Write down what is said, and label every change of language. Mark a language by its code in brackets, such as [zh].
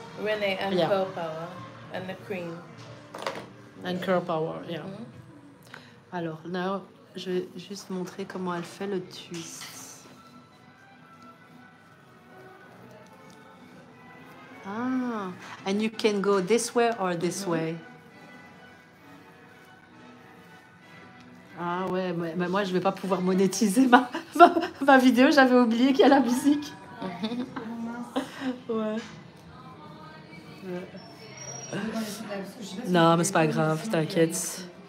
[en] Renee and Curl Power and the cream. And Curl Power, yeah. [fr] Alors, [en] now, [fr] je vais juste montrer comment elle fait le twist. [en] Ah, and you can go this way or this way. [fr] Ah ouais, mais moi, je vais pas pouvoir monétiser ma vidéo. J'avais oublié qu'il y a la musique. Ouais. Non, mais c'est pas grave, t'inquiète.